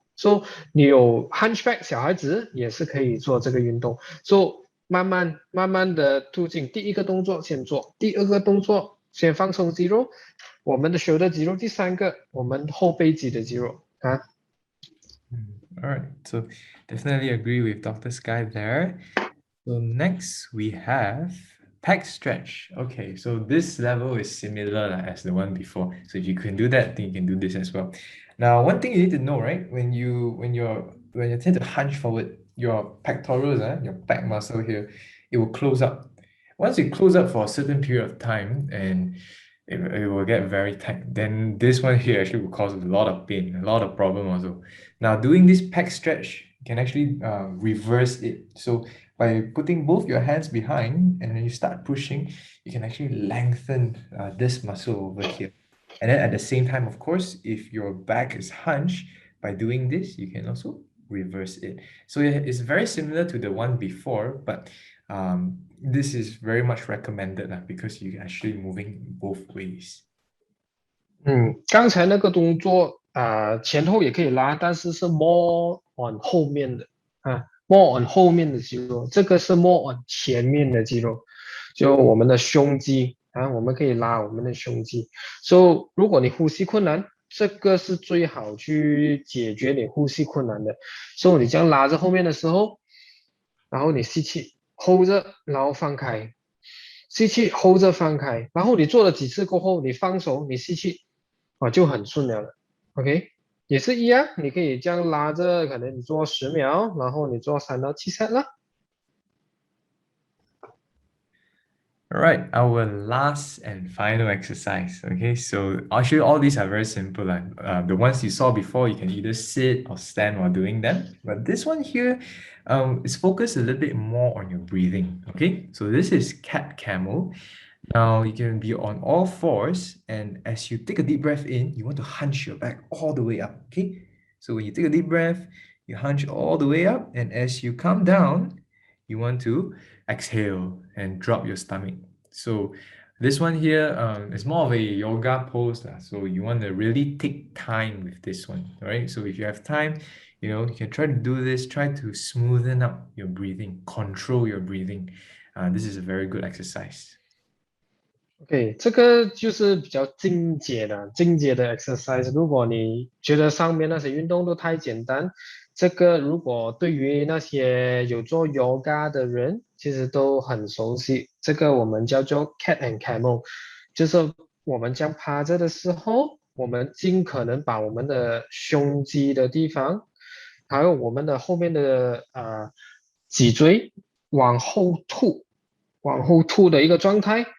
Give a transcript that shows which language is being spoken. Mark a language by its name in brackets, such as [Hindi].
[Chinese] So 你有 Hunchback 小孩子也是可以做这个运动。 So 慢慢的突进，第一个动作先做，第二个动作先放松肌肉，我们的 shoulder 肌肉，第三个我们后背肌的肌肉啊。 [English] All right, so definitely agree with Dr. Sky there. So next we have pec stretch. Okay, so this level is similar as the one before. So if you can do that, then you can do this as well. Now, one thing you need to know, right? When you tend to hunch forward, your pectorals, your pec muscle here, it will close up. Once it close up for a certain period of time and it will get very tight, then this one here actually will cause a lot of pain, a lot of problem also. Now, doing this pec stretch can actually reverse it. So by putting both your hands behind and then you start pushing, you can actually lengthen this muscle over here. And then at the same time, of course, if your back is hunched, by doing this, you can also reverse it. So it's very similar to the one before, but this is very much recommended because you're actually moving both ways. [Chinese] 刚才那个动作前后也可以拉，但是是 [English] more on [Chinese] 后面的more on 后面的肌肉，这个是 more on 前面的肌肉，就我们的胸肌我们可以拉我们的胸肌。 So 如果你呼吸困难，这个是最好去解决你呼吸困难的。 So 你这样拉着后面的时候，然后你吸气 hold 着，然后放开，吸气 hold 着放开，然后你做了几次过后，你放手，你吸气就很顺了 OK， 也是一样，你可以这样拉着，可能你做10秒，然后你做3到7 set 了。 [English] All right, our last and final exercise. Okay, so actually all these are very simple. The ones you saw before, you can either sit or stand while doing them. But this one here is focused a little bit more on your breathing. Okay, so this is cat camel. Now you can be on all fours, and as you take a deep breath in, you want to hunch your back all the way up. Okay, so when you take a deep breath, you hunch all the way up, and as you come down, you want to exhale and drop your stomach. So this one here is more of a yoga pose. So you want to really take time with this one. All right. So if you have time, you can try to do this, try to smoothen out your breathing, control your breathing. This is a very good exercise. [Chinese] OK， 这个就是比较进阶的exercise。如果你觉得上面那些运动都太简单，这个如果对于那些有做 yoga 的人，其实都很熟悉。这个我们叫做 cat and camel， 就是我们将趴着的时候，我们尽可能把我们的胸肌的地方，还有我们的后面的脊椎往后吐的一个状态。